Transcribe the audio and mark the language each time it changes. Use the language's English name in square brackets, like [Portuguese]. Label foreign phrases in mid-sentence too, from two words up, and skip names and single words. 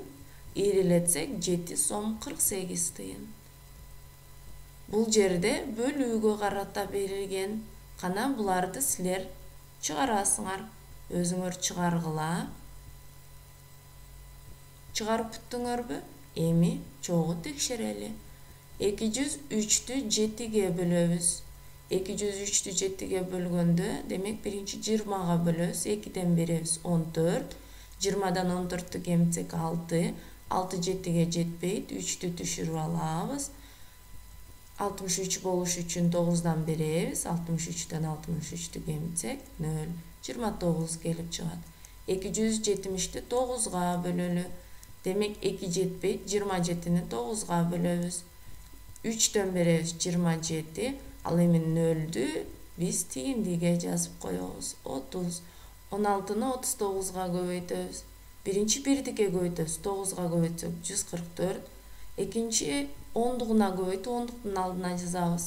[Kyrgyz] Ирилетсек 7 сом 48 тыйын. Бул жерде бөлүүгө карата берилген. Кана буларды силер чыгарасыңар. Өзүңөр чыгаргыла. Чыгарып бүттүңөрбү? Эми чогуу текшерели. 203'tü 7'ge bölөбүз. 203'tü 7'ge bölgөндө, демек биринчи 20'га бөлөбүз. 2'ден беребиз 14. 20'дан 14'тü кемитсек 6. 6 7'ge жетпейт. 3'tü түшүрүп алабыз. 63 болуш үчүн 9'дан беребиз. 63'тен 63'tü кемитсек 0. 29 келип чыгат. 270'ti 9'ga bölөлү. Демек 2 жетпейт. 27'ni 9'ga bölөбүз. 3'төн беребиз 27. Ал эми 0'дү биз тииндиге жазып коебуз. 30. 16'ны 39'ga көбөйтөбүз. Биринчи 1'дике көбөйтөбүз. 9'ga көбөйтсөк 144. Экинчи 10'дугуна көбөйтүп 10'дуктун алдына жазабыз.